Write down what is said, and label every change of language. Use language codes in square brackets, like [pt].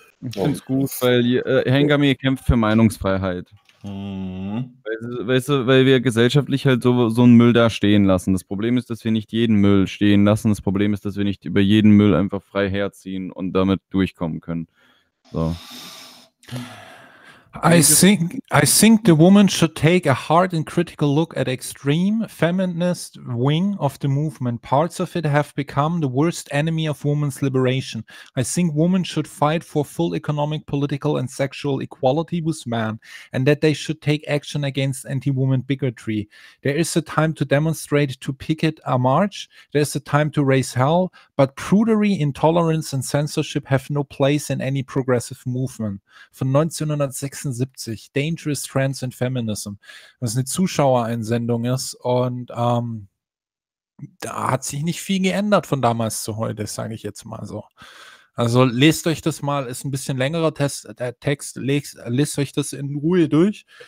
[de] Ich finde es gut, weil Hengame kämpft für Meinungsfreiheit. Mhm. Weil wir gesellschaftlich halt so einen Müll da stehen lassen. Das Problem ist, dass wir nicht jeden Müll stehen lassen. Das Problem ist, dass wir nicht über jeden Müll einfach frei herziehen und damit durchkommen können. So. [en] I think the woman should take a hard and critical look at extreme feminist wing of the movement. Parts of it have become the worst enemy of women's liberation. I think women should fight for full economic, political, and sexual equality with men, and that they should take action against anti-woman bigotry. There is a time to demonstrate, to picket a march. There is a time to raise hell, but prudery, intolerance, and censorship have no place in any progressive movement. [de] Von 1976, Dangerous Trends in Feminism, was eine Zuschauereinsendung ist und da hat sich nicht viel geändert von damals zu heute, sage ich jetzt mal so. Also lest euch das mal, ist ein bisschen längerer Text, lest euch das in Ruhe durch.